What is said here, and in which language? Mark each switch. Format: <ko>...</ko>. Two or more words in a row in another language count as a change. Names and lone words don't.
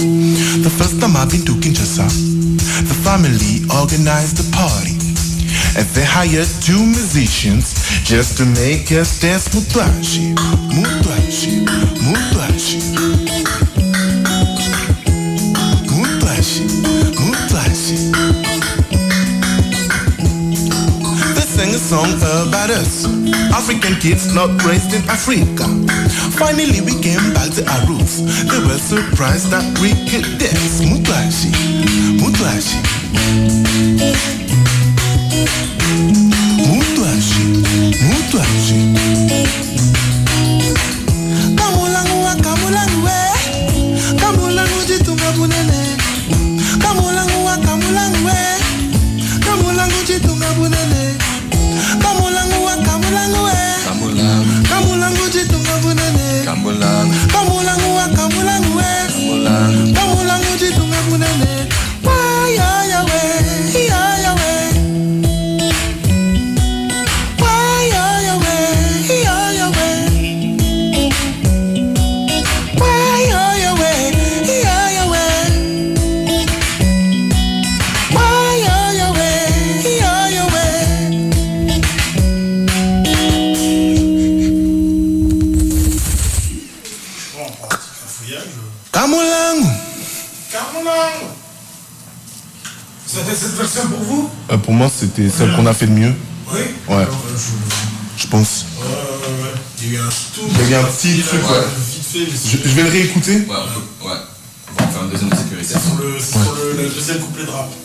<en>The first time I've been to Kinshasa, the family organized a party, and they hired 2 musicians just to make us dance mutwashi, mutwashi, mutwashi, mutwashi, mutwashi. They sang a song about us, African kids not raised in Africa. Finally we came back to our roots. They were surprised that we could dance mutwashi, mutwashi, mutwashi, mutwashi.</en> <lua>Kamulangu wa kamulangu we, kamulangu jitunga bunene. Kamulangu wa kamulangu we, kamulangu jitunga bunene. Kamulangu wa kamulangu we, kamulangu jitunga bunene. Kamulangu wa kamulangu we, kamulangu jitunga bunene. Why ya ya we, ya ya we. Why ya ya we, ya ya we. Why ya ya we, ya ya we. Why ya ya we, ya ya we. Kamulangu. Kamulangu.</lua> <fr>C'était cette version pour vous? Pour moi, c'était celle qu'on a fait de mieux. Oui. Ouais. Je pense. Il y a eu un tout. Il y a eu un petit truc, ouais. Je vais le réécouter. Ouais, on va faire une deuxième de sécurité. C'est sur le deuxième couplet de rap.</fr>